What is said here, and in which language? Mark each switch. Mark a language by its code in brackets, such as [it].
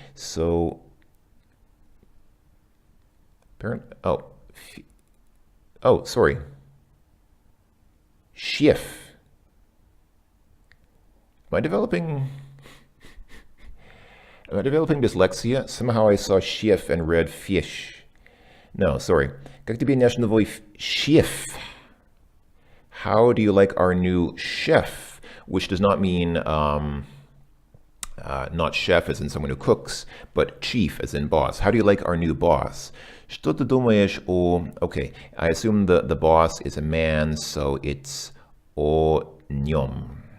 [en] So apparently, sorry. Schiff. Am I developing dyslexia? Somehow I saw Schiff and read fish. No, sorry. [ru] Как тебе наш новый chef? [en] How do you like our new chef? Which does not mean not chef as in someone who cooks, but chief as in boss. How do you like our new boss? [ru] Что ты думаешь о... [en] Okay, I assume the boss is a man, so it's [ru] о нем.